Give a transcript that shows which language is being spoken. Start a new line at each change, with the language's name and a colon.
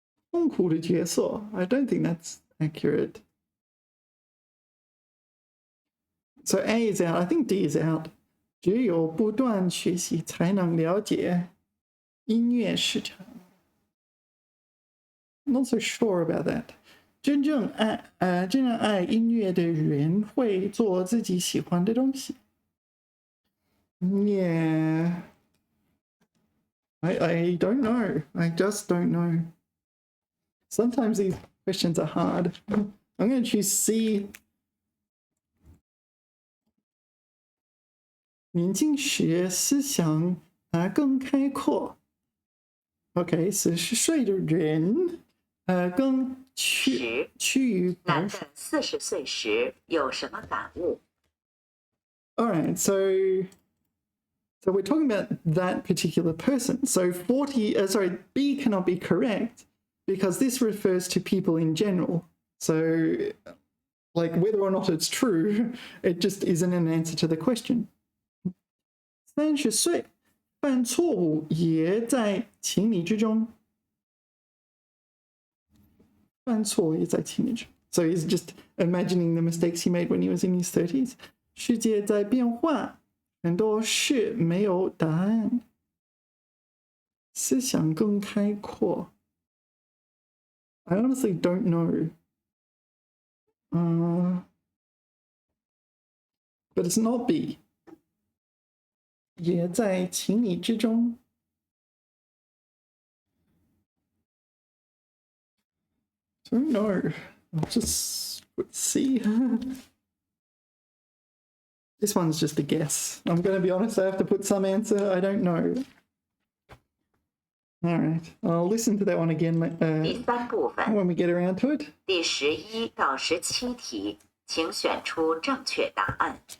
Chinese: 痛苦的角色
English: I don't think that's accurate. So A is out. I think D is out.
Chinese: 只有不断学习才能了解音乐市场。
English: Not so sure about that.
Chinese: 真正爱音乐的人会做自己喜欢的东西。
English: Yeah. I don't know. I just don't know. Sometimes these questions are hard. I'm going to choose C.
Chinese: 年轻时思想更开阔。 OK， 40岁的人更趋于保守。男的40岁时有什么感悟？
English: All right, so we're talking about that particular person. So B cannot be correct because this refers to people in general. So, like whether or not it's true, it just isn't an answer to the question.
Chinese: 30岁犯错误也在情理之中。犯错也在情理之中。
English: So he's just imagining the mistakes he made when he was in his 30s.
Chinese: 世界在变化，很多事没有答案。思想更开阔。
English: I honestly don't know. But it's not B.
Chinese: 也在情理之中。
English: Don't know. I'll just see. This one's just a guess. I'm going to be honest, I have to put some answer. I don't know. All right. I'll listen to that one again
Chinese: 第3部分
English: when we get around to it.
Chinese: 第11到17题，请选出正确答案。